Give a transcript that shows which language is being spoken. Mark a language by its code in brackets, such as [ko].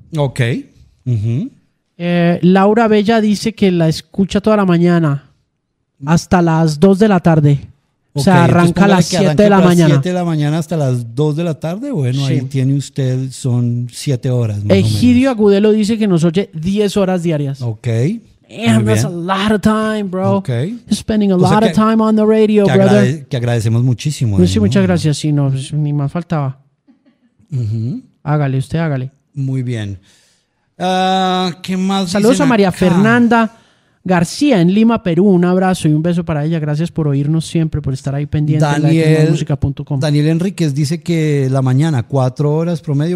[es] Ok. Uh-huh. Laura Bella dice que la escucha toda la mañana hasta las 2 de la tarde. Okay, o sea, arranca a las 7 de la mañana. 7 de la mañana hasta las 2 de la tarde. Bueno, sí. Ahí tiene usted, son 7 horas. Más Egidio o menos. Agudelo dice que nos oye 10 horas diarias. Ok. [en] Damn, that's a lot of time, bro. Okay. Spending a lot of time on the radio, que brother. [es] Que agradecemos muchísimo. Sí, ¿no? Muchas gracias. Sí, no, pues, ni más faltaba. Uh-huh. Hágale, usted hágale. Muy bien. ¿Qué más? Saludos dicen a María acá? Fernanda García en Lima, Perú. Un abrazo y un beso para ella. Gracias por oírnos siempre, por estar ahí pendiente. Daniel Enríquez dice que la mañana, 4 horas promedio.